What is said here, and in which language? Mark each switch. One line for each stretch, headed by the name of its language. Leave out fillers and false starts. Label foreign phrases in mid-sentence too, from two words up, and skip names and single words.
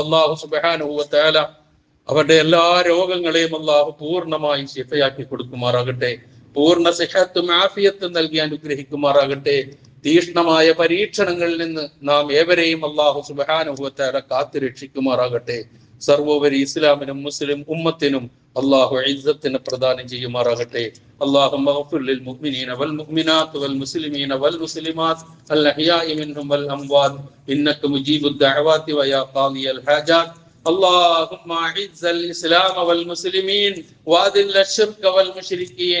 Arabic: الله سبحانه وتعالى
Malayalam: അവരുടെ എല്ലാ രോഗങ്ങളെയും അല്ലാഹു പൂർണ്ണമായി ശിഫയാക്കി കൊടുക്കുമാറാകട്ടെ. പൂർണ്ണ സിഹത്തും ആഫിയത്തും നൽകി അനുഗ്രഹിക്കുമാറാകട്ടെ. തീക്ഷ്ണമായ പരീക്ഷണങ്ങളിൽ നിന്ന് നാം ഏവരെയും
Arabic: الله سبحانه وتعالى
Malayalam: കാത്തു രക്ഷിക്കുമാറാകട്ടെ. സർവോപരി ഇസ്ലാമിനും മുസ്ലിം ഉമ്മത്തിനും അല്ലാഹു ഇസ്സത്തിനെ പ്രദാനം ചെയ്യുമാറാകട്ടെ.
Arabic: اللهم اغفر للمؤمنين والمؤمنات والمسلمين والمسلمات الأحياء منهم والأموات إنك مجيب الدعوات ويا قاضي الحاجات. اللهم أعز الإسلام والمسلمين وأذل الشرك والمشركين.